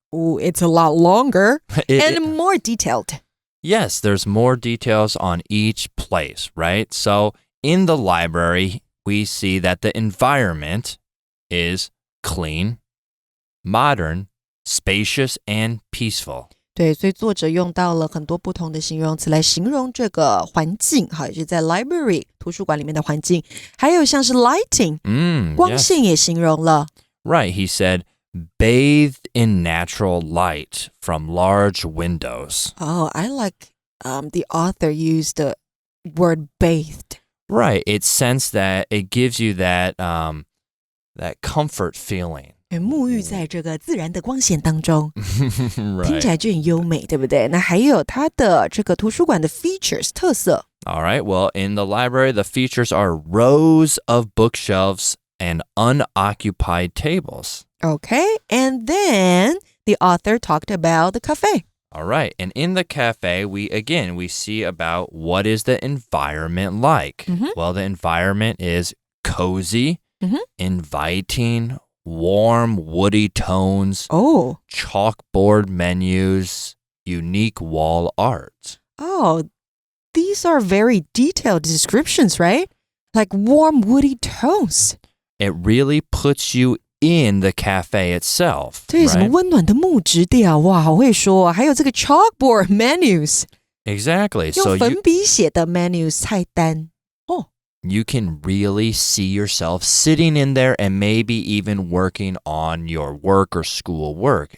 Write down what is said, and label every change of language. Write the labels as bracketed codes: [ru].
[en] Ooh, it's a lot longer and more detailed. Yes, there's more details on each place, right? So in the library, we see that the environment is clean, modern, spacious, and peaceful. [zh] 对，所以作者用到了很多不同的形容词来形容这个环境，哈，也就是在 library 图书馆里面的环境，还有像是 lighting，光线也形容了。 [en] Right, he said, bathed in natural light from large windows. Oh, I like the author used the word bathed. Right, it sense that it gives you that comfort feeling. [zh] 沐浴在这个自然的光线当中， [en] Right. [zh] 听起来就很优美，对不对？那还有它的这个图书馆的 features 特色。 [en] All right, well, in the library, the features are rows of bookshelves and unoccupied tables. Okay, and then the author talked about the cafe. All right, and in the cafe, we see about what is the environment like. Well, the environment is cozy, inviting, warm, woody tones, chalkboard menus, unique wall art. Oh, these are very detailed descriptions, right? Like warm, woody tones. It really puts you in the cafe itself. [zh] 对，什么 [en] right? [zh] 温暖的木质调，哇，好会说啊！还有这个 [en] chalkboard menus， Exactly. So [zh] 用粉笔写的 menus 菜单。 [en] you can really see yourself sitting in there and maybe even working on your work or school work.